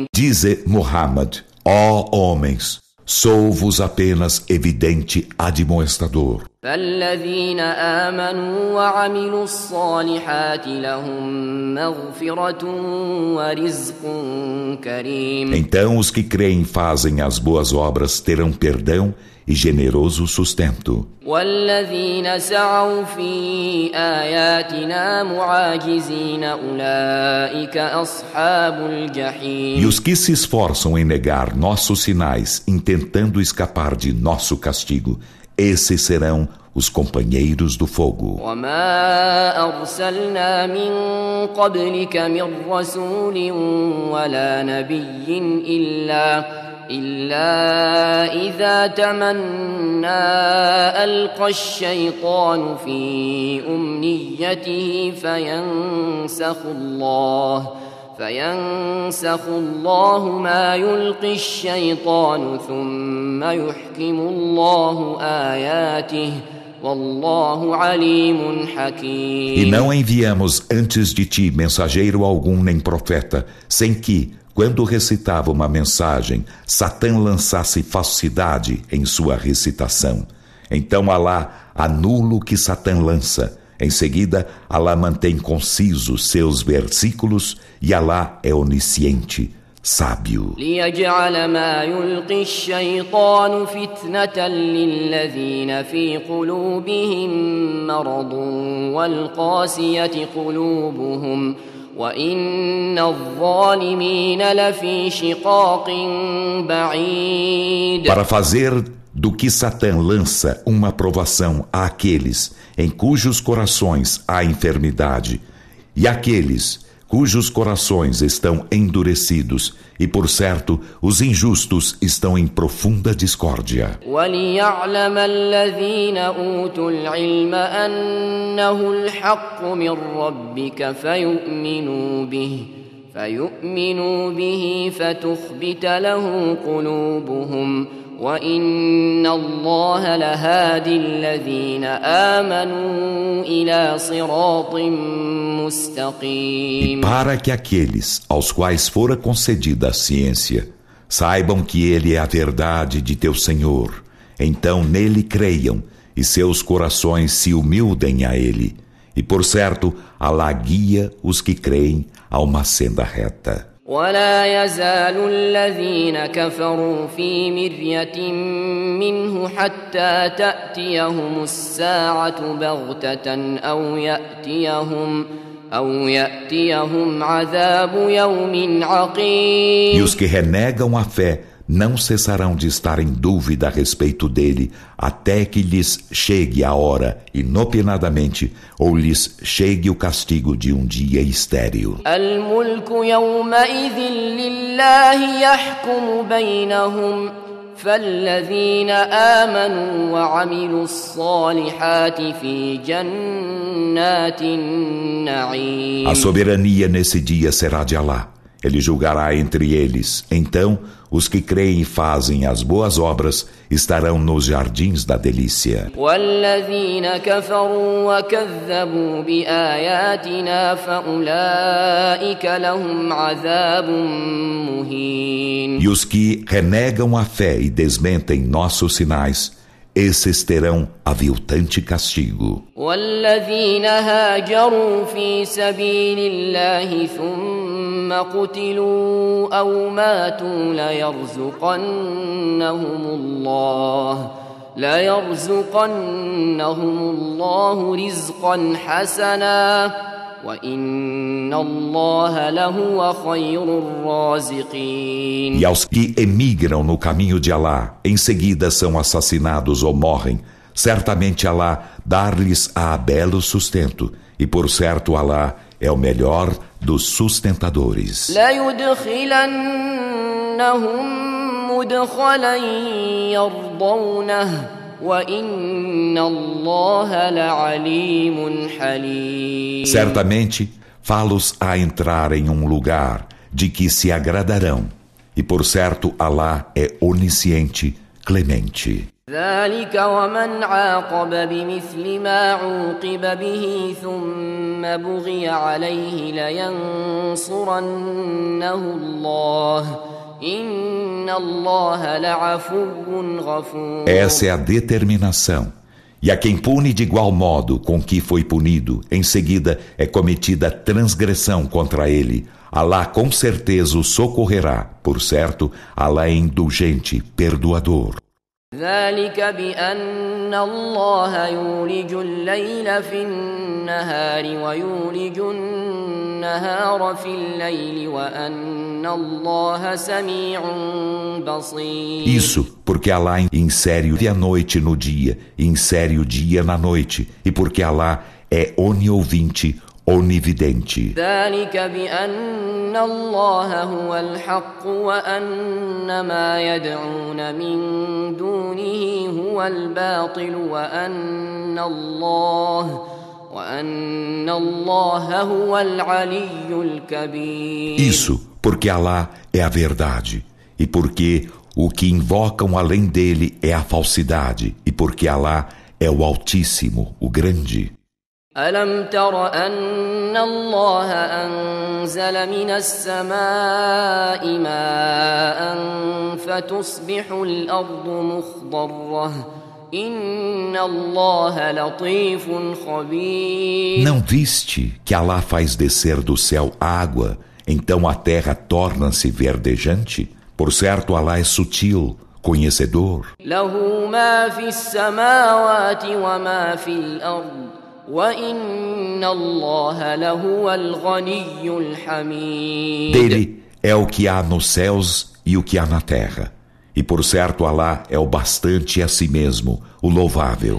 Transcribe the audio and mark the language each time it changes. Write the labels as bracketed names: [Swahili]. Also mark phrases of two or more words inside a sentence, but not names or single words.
[Portuguese] Dize Muhammad, ó homens, sou-vos apenas evidente admoestador. [Arabic] فالذين آمنوا وعملوا الصالحات لهم مغفرة ورزق كريم. [Portuguese] Então os que creem e fazem as boas obras terão perdão e generoso sustento. [Arabic] والذين سعوا في آياتنا معاجزين أولئك أصحاب [Portuguese] E [Arabic] الجحيم. [Portuguese] os que se esforçam em negar nossos sinais, intentando escapar de nosso castigo, esses serão os companheiros do fogo. [Arabic] وما أرسلنا من قبلك من رسول ولا نبي إلا إذا تمنى ألقى الشيطان في أمنيته فينسخ الله ما يلقي الشيطان ثم يحكم الله آياته والله عليم [Portuguese] E [Arabic] حكيم. [Portuguese] não enviamos antes de ti mensageiro algum nem profeta, sem que, quando recitava uma mensagem, Satã lançasse falsidade em sua recitação. Então Alá anula o que Satã lança. Em seguida, Alá mantém concisos seus versículos e Alá é onisciente, sábio. [Arabic] ليجعل ما يلقي الشيطان فتنة للذين في قلوبهم مرض والقاسية قلوبهم وإن الظالمين لفي شقاق بعيد. [Portuguese] Para fazer do que Satã lança uma provação àqueles em cujos corações há enfermidade e àqueles cujos corações estão endurecidos, e por certo os injustos estão em profunda discórdia. [Arabic] وليعلم الذين أوتوا العلم أنه الحق من ربك فيؤمنوا به فتخبت له قلوبهم وإن الله لهادي الذين آمنوا إلى صراط مستقيم. [Portuguese] E para que aqueles aos quais fora concedida a ciência saibam que ele é a verdade de teu Senhor, então nele creiam e seus corações se humildem a ele. E por certo, Alá guia os que creem a uma senda reta. [Arabic] ولا يزال الذين كفروا في مرية منه حتى تأتيهم الساعة بغتة أو يأتيهم عذاب يوم عقيم. [Portuguese] E os que renegam a fé não cessarão de estar em dúvida a respeito dele, até que lhes chegue a hora, inopinadamente, ou lhes chegue o castigo de um dia estéril. [Arabic] الملك يومئذ لله يحكم بينهم فالذين آمنوا وعملوا الصالحات في جنات النعيم. [Portuguese] A soberania nesse dia será de Alá. Ele julgará entre eles. Então, os que creem e fazem as boas obras estarão nos jardins da delícia. [Arabic] والذين كفروا وكذبوا بآياتنا فأولئك لهم عذاب مهين. [Portuguese] E os que renegam a fé e desmentem nossos sinais, esses terão aviltante castigo. [Arabic] والذين هاجروا في سبيل الله ثم قتلوا أو ماتوا ليرزقنهم الله رزقا حسنا وإن الله لهو خير الرازقين. [Portuguese] E aos que emigram no caminho de Alá, em seguida são assassinados ou morrem, certamente Alá dar-lhes-á belo sustento, e por certo Alá é o melhor dos sustentadores. [Arabic] ليدخلنهم مدخلا يرضونه وإن الله لعليم حليم. [Portuguese] Certamente, fá-los a entrar em um lugar de que se agradarão, e por certo Alá é onisciente, clemente. [Arabic] ذلك ومن عاقب بمثل ما عوقب به ثم بغي عليه لينصرنه الله إن الله لعفو غفور. [Portuguese] Essa é a determinação. E a quem pune de igual modo com que foi punido, em seguida é cometida transgressão contra ele, Alá com certeza o socorrerá. Por certo, Alá é indulgente, perdoador. [Arabic] ذلك بأن الله يولج الليل في النهار ويولج النهار في الليل وأن الله سميع بصير. [Portuguese] Isso porque Alá insere a noite no dia e insere o dia na noite, e porque Alá é oniovinte, onividente. [Arabic] ذلك بأن الله هو الحق وأن ما يدعون من دونه هو الباطل وأن الله هو العلي الكبير. [Portuguese] Isso porque Alá é a verdade, e porque o que invocam além dele é a falsidade, e porque Alá é o Altíssimo, o Grande. [Arabic] ألم تر أن الله أنزل من السماء ماء فتصبح الأرض مخضرة إن الله لطيف خبير. [Portuguese] Não viste que Alá faz descer do céu água, então a terra torna-se verdejante? Por certo, Alá é sutil, conhecedor. [Arabic] له ما في السماوات وما في الأرض وَإِنَّ اللَّهَ لَهُوَ الْغَنِيُّ الْحَمِيدُ. [Portuguese] Dele é o que há nos céus e o que há na terra. E por certo Alá é o bastante a si mesmo, o louvável.